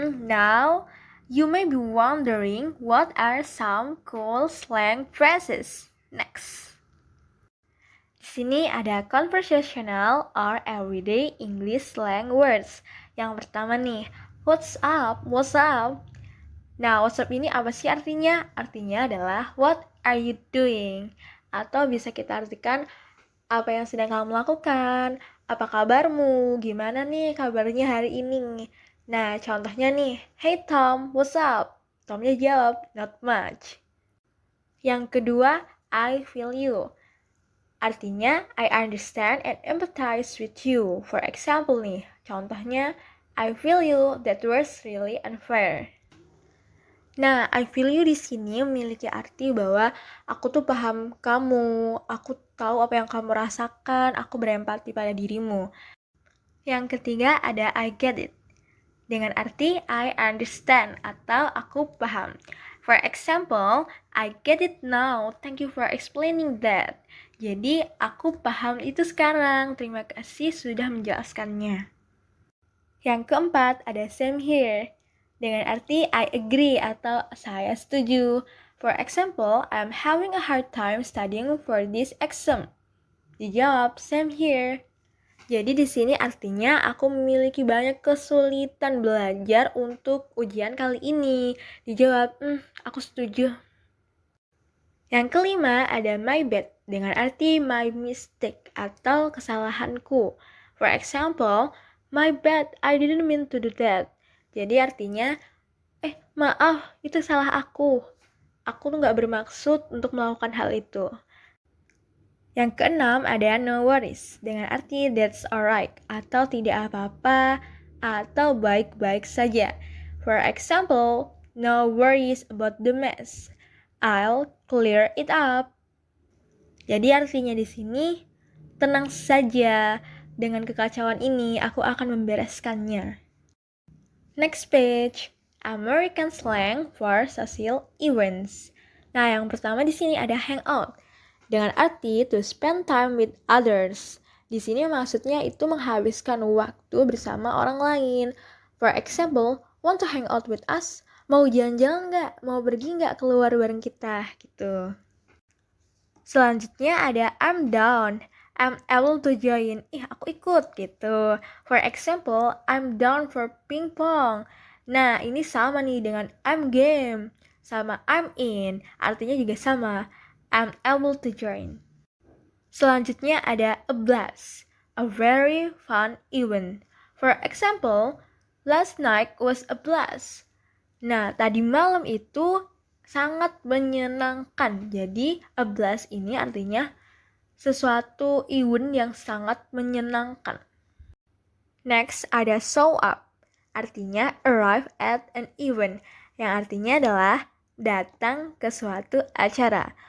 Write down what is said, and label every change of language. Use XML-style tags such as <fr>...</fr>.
<en>Now you may be wondering what are some cool slang phrases. Next. Di sini ada conversational or everyday English slang words.</en> <id>Yang pertama nih, what's up, what's up. Nah, what's up ini apa sih artinya? Artinya adalah</id> <en>what are you doing?</en> <id>Atau bisa kita artikan apa yang sedang kamu lakukan, apa kabarmu, gimana nih kabarnya hari ini. Nah, contohnya nih,</id> <en>hey Tom, what's up?</en> <id>Tomnya jawab,</id> <en>not much.</en> <id>Yang kedua,</id> <en>I feel you. Artinya, I understand and empathize with you. For example</en> <id>nih, contohnya,</id> <en>I feel you, that was really unfair.</en> <id>Nah, I feel you di sini memiliki arti bahwa aku tuh paham kamu, aku tahu apa yang kamu rasakan, aku berempati pada dirimu. Yang ketiga ada I get it. Dengan arti</id> <en>I understand</en> <id>atau aku paham.</id> <en>For example, I get it now. Thank you for explaining that.</en> <id>Jadi, aku paham itu sekarang. Terima kasih sudah menjelaskannya. Yang keempat, ada same here. Dengan arti I agree atau saya setuju.</id> <en>For example, I'm having a hard time studying for this exam.</en> <id>Dijawab,</id> <en>same here.</en> <id>Jadi di sini artinya aku memiliki banyak kesulitan belajar untuk ujian kali ini. Dijawab, aku setuju. Yang kelima ada my bad dengan arti</id> <en>my mistake</en> <id>atau kesalahanku.</id> <en>For example, my bad, I didn't mean to do that.</en> <id>Jadi artinya, maaf, itu salah aku. Aku tuh gak bermaksud untuk melakukan hal itu. Yang keenam ada no worries dengan arti</id> <en>that's alright</en> <id>atau tidak apa-apa atau baik-baik saja.</id> <en>For example, no worries about the mess. I'll clear it up.</en> <id>Jadi artinya di sini tenang saja, dengan kekacauan ini aku akan membereskannya.</id> <en>Next page, American slang for social events.</en> <id>Nah, yang pertama di sini ada hangout dengan arti</id> <en>to spend time with others.</en> <id>Di sini maksudnya itu menghabiskan waktu bersama orang lain.</id> <en>For example, want to hang out with us?</en> <id>Mau jalan-jalan nggak? Mau pergi nggak keluar bareng kita? Gitu. Selanjutnya ada</id> <en>I'm down. I'm able to join.</en> <id>Aku ikut gitu.</id> <en>For example, I'm down for ping pong.</en> <id>Nah, ini sama nih dengan I'm game. Sama I'm in. Artinya juga sama.</id> <en>I'm able to join.</en> <id>Selanjutnya ada</id> <en>a blast, a very fun event. For example, last night was a blast.</en> <id>Nah, tadi malam itu sangat menyenangkan. Jadi, a blast ini artinya sesuatu event yang sangat menyenangkan. Next, ada show up. Artinya</id> <en>arrive at an event,</en> <id>yang artinya adalah datang ke suatu acara.</id>